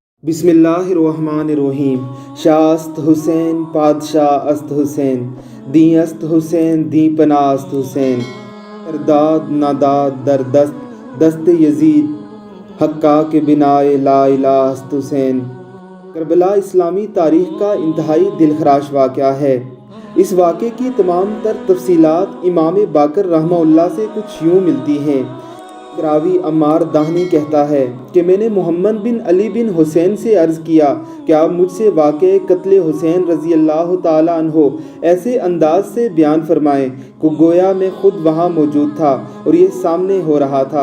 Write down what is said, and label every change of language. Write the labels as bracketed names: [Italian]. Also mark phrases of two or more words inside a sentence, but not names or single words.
[Arabic] بسم اللہ الرحمن الرحیم۔ [Persian] شاہ است حسین پادشاہ است حسین، دیں است حسین دیں پناہ است حسین، داد ناداد در دست یزید، حقا کے بنائے [Arabic] لا الہ [Persian] است حسین۔ [Urdu] کربلا اسلامی تاریخ کا انتہائی دلخراش واقعہ ہے۔ اس واقعے کی تمام تر تفصیلات امام باقر رحمہ اللہ سے کچھ یوں ملتی ہیں۔ راوی عمار داہنی کہتا ہے کہ میں نے محمد بن علی بن حسین سے عرض کیا کہ آپ مجھ سے واقعہ قتل حسین رضی اللہ تعالیٰ عنہ ایسے انداز سے بیان فرمائیں کہ گویا میں خود وہاں موجود تھا اور یہ سامنے ہو رہا تھا۔